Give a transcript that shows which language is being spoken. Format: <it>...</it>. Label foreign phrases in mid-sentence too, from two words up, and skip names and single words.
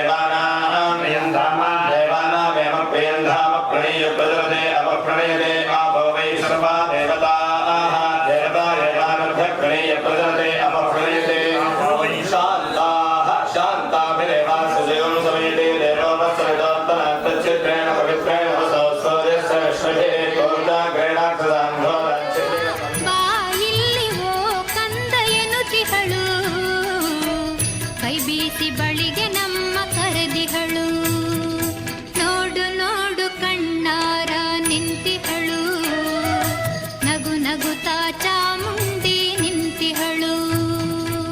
<sa>देवानामेव प्रियन्धाम प्रणय्य प्रददे अपप्रणयदे आपो वै सर्वा देवताः प्रणय्य प्रददे अपप्रणयदे शान्ताः शान्ताभिरेवासुजयं समेते देवो वत्सविदोत्तनात्तच्चित्रेण पवित्रेण वसो स्वदेस्य विश्वजे</sa> <kn>ಬಾ ಇಲ್ಲಿ ಓ ಕಂದ ಎನ್ನುತ್ತಿಹಳು ಕೈ ಬೀಸಿ ಬಳಿಗೆ ನಮ್ಮ ಕರೆದಿಹಳು ನೋಡು ನೋಡು ಕಣ್ಣಾರ ನಿಂತಿಹಳು ನಗು ನಗುತ್ತಾ ಚಾಮುಂಡಿ ನಿಂತಿಹಳು</kn>